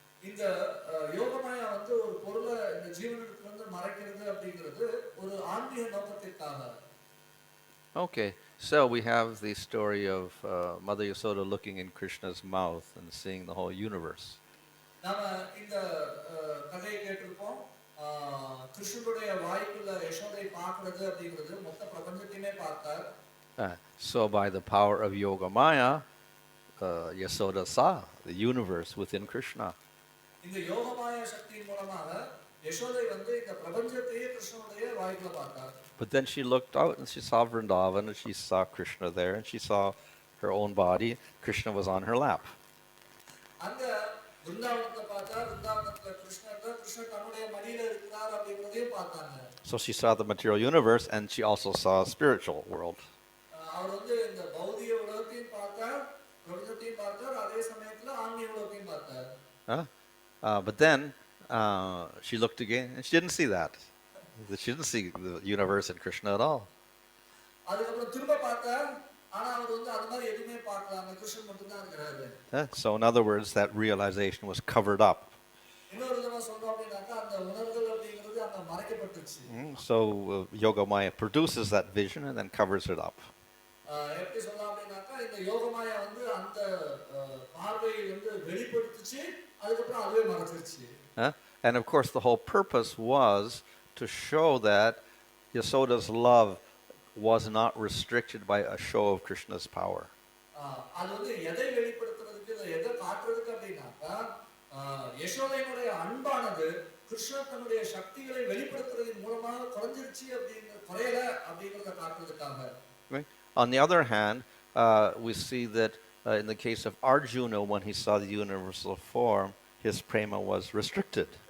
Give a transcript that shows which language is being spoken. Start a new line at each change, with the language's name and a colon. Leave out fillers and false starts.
Tamil: இந்த யோகமாயா வந்து ஒரு பொருளை இந்த ஜீவனிடத்துல இருந்து மறைக்கிறது அப்படிங்கிறது ஒரு ஆன்மீக நோக்கத்திற்காக.
English: Okay, so we have the story of Mother Yasoda looking in Krishna's mouth and seeing the whole universe.
Tamil: நாம இந்த கதையை கேட்டிருப்போம். கிருஷ்ணனுடைய வாய்க்குள்ள யசோதை பார்க்கிறது அப்படிங்கிறது மொத்த பிரபஞ்சத்தையுமே பார்த்தார்.
English: So by the power of Yoga Maya, Yasoda saw the universe within Krishna.
Tamil: இந்த யோகமாயா சக்தியின் மூலமாக யசோதை வந்து இந்த பிரபஞ்சத்தையே கிருஷ்ணனுடைய வாய்க்குள்ள பார்த்தார்.
English: But then she looked out and she saw Vrindavan and she saw Krishna there and she saw her own body. Krishna was on her lap.
Tamil: அங்க விருந்தாவனத்தை பார்த்தா விருந்தாவனத்துல கிருஷ்ணர் தன்னுடைய மடியில இருக்கிறார் அப்படிங்கறதையும் பார்த்தாங்க.
English: So she saw the material universe and she also saw a spiritual world.
Tamil: அவர் வந்து இந்த பௌதிக உலகத்தையும் பார்த்தார், பிரபஞ்சத்தையும் பார்த்தார், அதே சமயத்துல ஆன்மீக உலகத்தையும் பார்த்தார்.
English: But then she looked again and she didn't see that. She didn't see the universe and Krishna at all.
Tamil: அதுக்கப்புறம் திரும்ப பார்த்தார், ஆனா அவர் வந்து அது மாதிரி எதுவுமே பார்க்கல, அந்த கிருஷ்ணன் மட்டும் தான் இருக்கிறாரு.
English: So in other words, that realization was covered up.
Tamil: இன்னொரு விதமா சொல்றோம் அப்படின்னாக்கா அந்த உணர்தல் அப்படிங்கிறது அங்க மறைக்கப்பட்டுச்சு.
English: So Yoga Maya produces that vision and then covers it up.
Tamil: எப்படி சொல்லலாம் அப்படின்னாக்கா இந்த யோகமாயா வந்து அந்த பார்வையை வந்து வெளிப்படுத்துச்சு, அதுக்கப்புறம் அதுவே மறைச்சிருச்சு.
English: And of course the whole purpose was to show that Yasoda's love was not restricted by a show of Krishna's power.
Tamil: அது வந்து எதை வெளிப்படுத்துறதுக்கு இல்ல எதை காட்டுறதுக்கு அப்படின்னாக்கா யசோதையினுடைய அன்பானது கிருஷ்ணர் தன்னுடைய சக்திகளை வெளிப்படுத்துறதன் மூலமாக குறைஞ்சிருச்சு அப்படிங்கிற குறையல அப்படிங்கறத காட்டுறதுக்காக.
English: On the other hand, we see that in the case of Arjuna, when he saw the universal form, his prema was restricted.